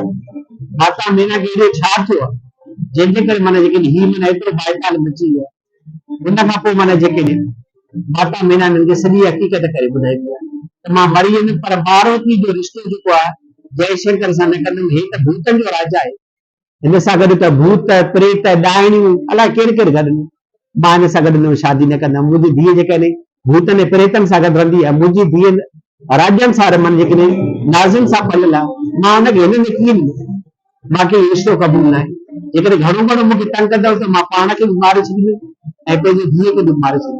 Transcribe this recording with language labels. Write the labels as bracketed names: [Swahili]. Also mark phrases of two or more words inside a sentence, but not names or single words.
[Sindhi] माता मेना खे एॾो छा थियो आहे जंहिंजे करे माना जेके ही माना एतिरो बाएताल मची वियो आहे। उन खां पोइ माना जेके माता मीना हिननि खे सॼी हक़ीक़त करे ॿुधाईंदी आहे त मां मरी वेंदुमि पर पार्वती जो रिश्तो जेको आहे जयशंकर सां न कंदुमि। हे त भूतनि जो राजा आहे, हिन सां गॾु त भूत प्रेत डाइणियूं अलाए केरु केरु गॾु, मां हिन सां गॾु शादी न कंदमि। मुंहिंजी धीउ जेकॾहिं भूतनि ऐं प्रेतनि सां गॾु रहंदी आहे, मुंहिंजी धीउ राज्यनि सां रमनि जेकॾहिं नाज़ुनि सां पलियल आहे, मां हुनखे हिन में कीअं ॾींदुमि? मूंखे रिश्तो क़बूल न आहे। जेकॾहिं घणो घणो मूंखे तंग कंदव त मां पाण खे बि मारे छॾींदुमि ऐं पंहिंजी धीअ खे बि मारे छॾींदुमि।